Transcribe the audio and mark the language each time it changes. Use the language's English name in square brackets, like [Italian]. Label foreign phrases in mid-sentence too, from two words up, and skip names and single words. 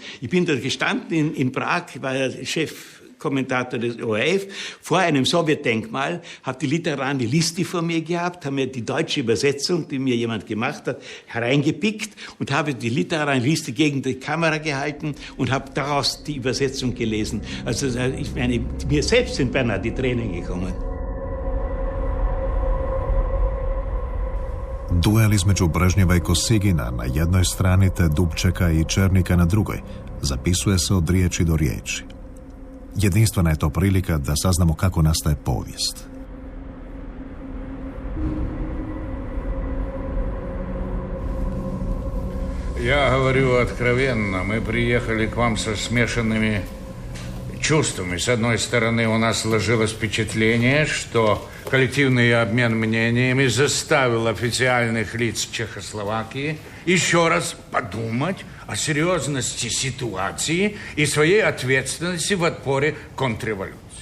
[German] Ich bin dort gestanden in Prag, war der Chefkommentator des ORF, vor einem Sowjetdenkmal, habe die Literarne Listi vor mir gehabt, habe mir die deutsche Übersetzung, die mir jemand gemacht hat, hereingepickt und habe die Literarne Listi gegen die Kamera gehalten und habe daraus die Übersetzung gelesen. Also ich meine, mir selbst sind beinahe die Tränen gekommen. [Croatian] Duel između Brežnjeva i Kosigina na jednoj strani te Dubčeka i Černika na drugoj zapisuje se od riječi do riječi. Jedinstvena je to prilika da saznamo kako nastaje povijest. [Russian] Я говорю откровенно, мы приехали к вам со смешанными чувствами. С одной стороны, у нас сложилось впечатление, что коллективный обмен мнениями заставил официальных лиц Чехословакии еще раз подумать о серьезности ситуации и своей ответственности в отпоре контрреволюции.